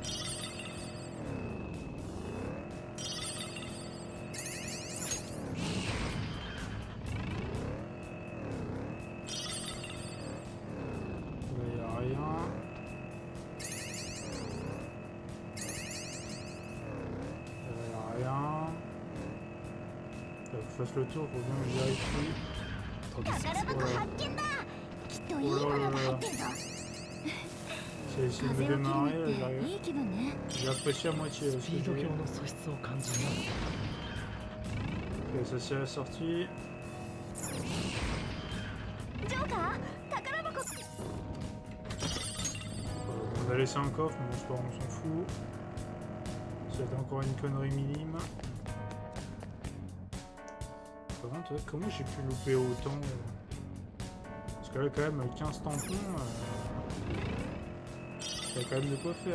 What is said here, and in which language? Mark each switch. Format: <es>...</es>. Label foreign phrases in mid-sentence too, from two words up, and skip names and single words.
<fr>Là, y a rien. Là, y a rien. Faut que je fasse le tour pour bien que je vérifie.</fr> <ja>宝箱発見だきっといいものが入ってるぞ</ja> <fr>J'ai essayé de</fr> <ja>風</ja> <fr>me</fr> <ja>を切り</ja> <fr>démarrer,</fr> <ja>抜</ja> <fr>là,</fr> <ja>い</ja> <fr>j'arrive.</fr> <ja>ていい気分ね</ja> <fr>J'ai apprécié à moitié</fr> <ja>ス</ja> <fr>ce</fr> <ja>ピ</ja> <fr>que</fr> <ja>ード</ja> <fr>j'ai</fr> <ja>強</ja> <fr>vu.</fr> <ja>の素質を感じる</ja> <fr>Ok, ça c'est la sortie.</fr> <ja>ジョーカー宝箱</ja> <fr>On a laissé un coffre, mais bon, on s'en fout. C'est encore une connerie minime. Par contre, comment j'ai pu louper autant Parce que là, quand même, 15 tampons, il y a quand même de quoi faire.</fr>